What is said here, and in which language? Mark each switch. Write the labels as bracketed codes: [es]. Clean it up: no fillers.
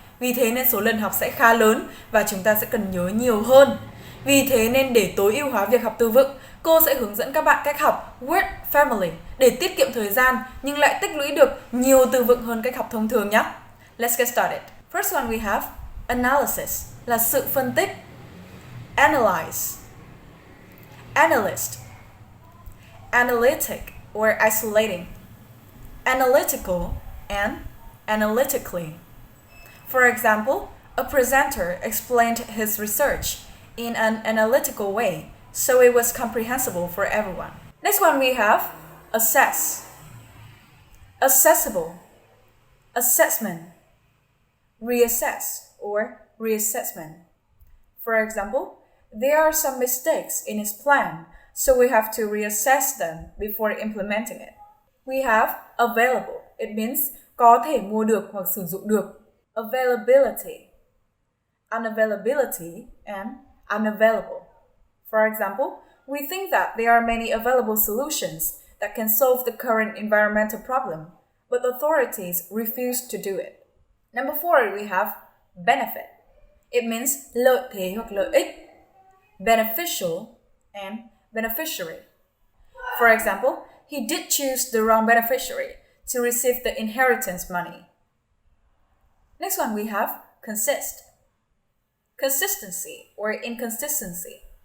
[vi] Vì thế nên số lần học sẽ khá lớn và chúng ta sẽ cần nhớ nhiều hơn. Vì thế nên để tối ưu hóa việc học từ vựng, cô sẽ hướng dẫn các bạn cách học Word Family để tiết kiệm thời gian nhưng lại tích lũy được nhiều từ vựng hơn cách học thông thường nhé. [en] Let's get started. First one we have analysis [vi] là sự phân tích. [en] Analyze, analyst, analytic or isolating, analytical and analytically. For example, a presenter explained his research in an analytical way, so it was comprehensible for everyone. Next one we have assess, accessible, assessment, reassess or reassessment. For example, there are some mistakes in his plan, so we have to reassess them before implementing it. We have available, it means [vi] có thể mua được hoặc sử dụng được. [en] Availability, unavailability and unavailable. For example, we think that there are many available solutions that can solve the current environmental problem, but authorities refuse to do it. Number 4, we have benefit. It means [vi] lợi thế hoặc lợi ích. [en] Beneficial and beneficiary. For example, he did choose the wrong beneficiary to receive the inheritance money. Next one we have consist. Consistency or inconsistency.